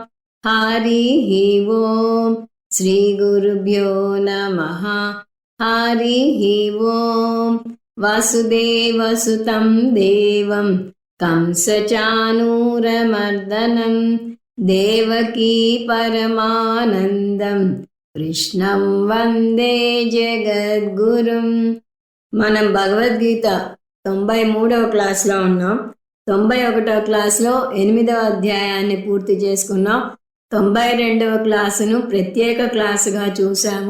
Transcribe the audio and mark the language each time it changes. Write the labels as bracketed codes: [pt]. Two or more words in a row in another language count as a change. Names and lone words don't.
[sa] हरिः ओम् श्रीगुरुभ्यो नमः। हरिः ओम् वसुदेवसुतं देवं कंसचाणूरमर्दनं देवकी परमानन्दं కృష్ణం వందే జగద్గురుం. [te] మనం భగవద్గీత 93వ క్లాస్లో ఉన్నాం. 91వ క్లాస్లో 8వ అధ్యాయాన్ని పూర్తి చేసుకున్నాం. 92వ క్లాసును ప్రత్యేక క్లాసుగా చూసాము.